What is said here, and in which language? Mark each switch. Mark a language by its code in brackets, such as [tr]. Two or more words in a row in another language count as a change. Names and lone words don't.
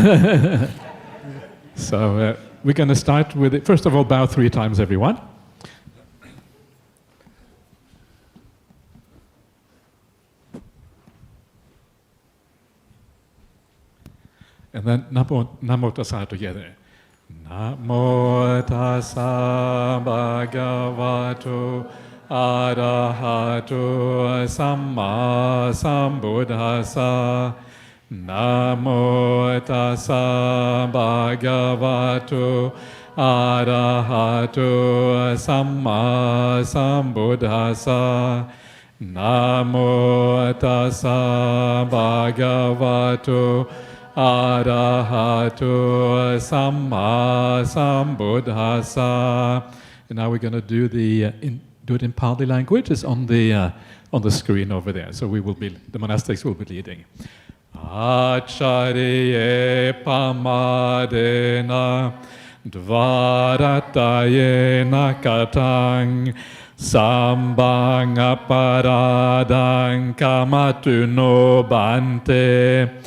[en] So we're going to start with it. First of all, bow 3 times, everyone. And then [pi] Namo Tassa [en] together. [pi] Namo Tassa Bhagavato Arahato Samma Sambuddhassa. Namo Tassa Bhagavato Arahato Samma Sambuddhassa. Namo Tassa Bhagavato Arahato Samma Sambuddhassa. [en] And now we're going to do do it in Pali language. It's on the screen over there. So the monastics will be leading. [pi] Acharye pamadena dvaratayena katang sambang aparadang kamatuno bante.